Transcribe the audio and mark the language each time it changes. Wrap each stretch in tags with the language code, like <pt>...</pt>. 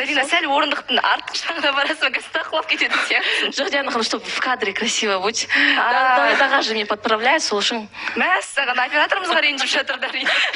<kk>Дарина, сәл орындықтың артық жағына барасың, гасты құлап кететін сияқты. Жоқ, Диана ханым,</kk> <ru>чтобы в кадре красиво будь. Давай же мне подправляй,</ru> <kk>сол үшін. Мәссаған, операторымызға ренжіп жатыр, Дарина.</kk>